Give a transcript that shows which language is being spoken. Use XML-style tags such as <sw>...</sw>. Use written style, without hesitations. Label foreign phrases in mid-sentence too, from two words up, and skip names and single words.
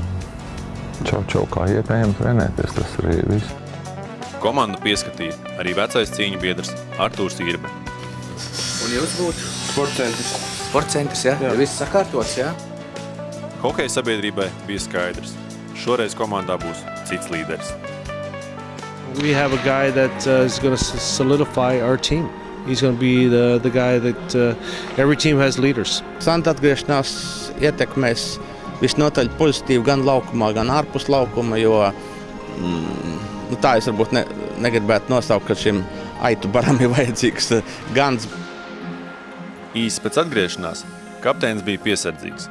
<lv>Čau, kā iet, ejam trenēties, tas arī viss. Komandu pieskatīja arī vecais cīņu biedrs Artūrs Irbe. Un jūs būtu? Sportcentrs, jā? Viss sakārtots, jā? Hokeja sabiedrībai bija skaidrs. Šoreiz komandā būs cits līderis.</lv> <en>We have a guy that is going to solidify our team. He's going to be the guy that every team has leaders.</en> <lv>Santa atgriešanās ietekmēs visnotaļ pozitīvi gan laukumā, gan ārpus laukuma, jo tā es varbūt negribētu nosaukt, ka šim aitu baram ir vajadzīgs gans. Īsi pēc atgriešanās kapteinis bija piesardzīgs.</lv>